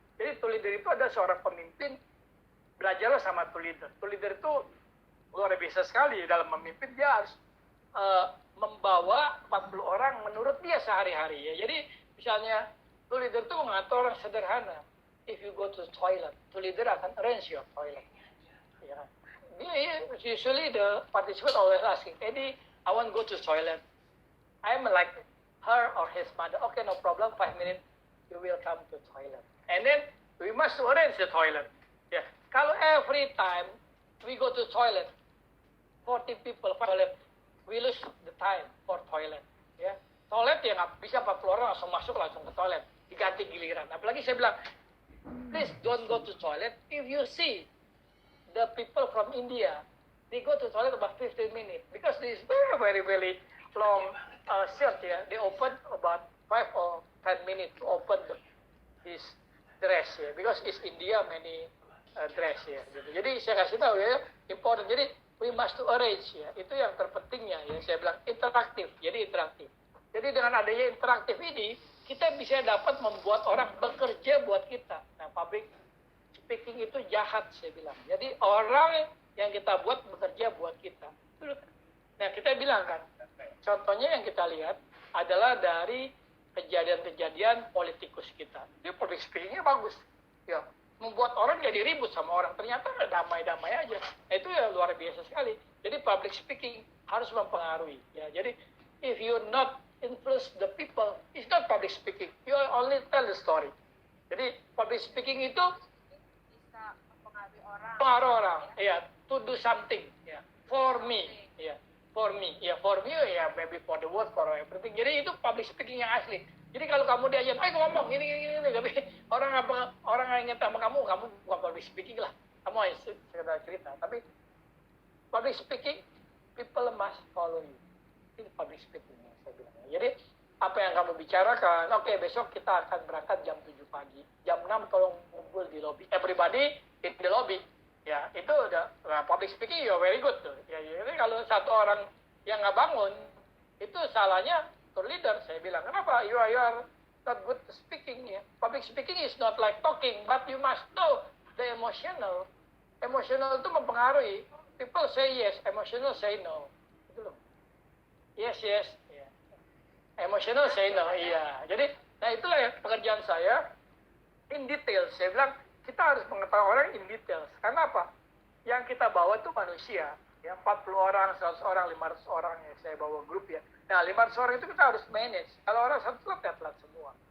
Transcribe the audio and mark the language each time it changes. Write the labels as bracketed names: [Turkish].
[Indonesian] Jadi tour leader itu ada seorang pemimpin, belajarlah sama tour leader. Tour leader itu luar biasa sekali dalam memimpin. Dia harus membawa 40 orang menurut dia sehari-hari ya. Jadi misalnya tour leader itu mengatur orang sederhana. [English] if you go to the toilet, to leader akan arrange your toilet. Ya. Usually the participant always asking, Eddie, I want to go to the toilet. I'm like her or his mother. Okay, no problem. 5 minutes, you will come to the toilet. And then we must arrange the toilet. Ya. Kalau every time we go to the toilet, 40 people toilet, we lose the time for toilet. Ya. [Indonesian] Toilet ya nggak bisa 40 orang langsung masuk langsung ke toilet, diganti giliran. Apalagi saya bilang, [English] please don't go to toilet. If you see the people from India, they go to toilet about 15 minutes because this is very long shirt. Yeah, they open about 5 or 10 minutes to open his dress. Yeah, because it's India many dress. [Indonesian] Yeah, gitu. Jadi saya kasih tahu ya, important. Jadi [English] we must to arrange. [Indonesian] Ya, itu yang terpentingnya. Ya, saya bilang interaktif. Jadi interaktif. Jadi dengan adanya interaktif ini, kita bisa dapat membuat orang bekerja buat kita. Nah, public speaking itu jahat, saya bilang. Jadi orang yang kita buat bekerja buat kita. Nah, kita bilang kan, contohnya yang kita lihat adalah dari kejadian-kejadian politikus kita. Dia public speakingnya bagus. Ya, membuat orang jadi ribut sama orang. Ternyata damai-damai aja. Nah, itu ya luar biasa sekali. Jadi public speaking harus mempengaruhi. [English] Ya, jadi if you not influence the people, it's not public speaking. You only tell the story. [Indonesian] Jadi public speaking itu bisa mempengaruhi orang. [English] pengaruh orang, ya, to do something, ya, for me, ya, for me, ya, for me, ya, maybe for the world, for everything. [Indonesian] Jadi itu public speaking yang asli. Jadi kalau kamu diajar, ayo ngomong ini, tapi orang yang ingat sama kamu bukan public speaking lah. Kamu hanya sekedar cerita. [English] Tapi public speaking, people must follow you. [Indonesian] Itu public speaking yang saya bilang. Jadi apa yang kamu bicarakan, oke, besok kita akan berangkat jam 7 pagi. Jam 6 tolong kumpul di lobby. [English] Everybody in the lobby. [Indonesian] Ya, itu udah public speaking, [English] you're very good [Indonesian] tuh. Ya, jadi kalau satu orang yang nggak bangun, itu salahnya tour leader. Saya bilang, kenapa? [English] You are not good speaking. Ya. Public speaking is not like talking, but you must know the emotional. [Indonesian] Emotional itu mempengaruhi. [English] People say yes, emotional say no. [Indonesian] Itu loh. Yes. Ya. Emotional say no, iya. Jadi, nah itulah ya pekerjaan saya in detail. Saya bilang, kita harus mengetahui orang in detail. Karena apa? Yang kita bawa itu manusia. Ya, 40 orang, 100 orang, 500 orang yang saya bawa grup ya. Nah, 500 orang itu kita harus manage. Kalau orang satu telat, ya telat semua.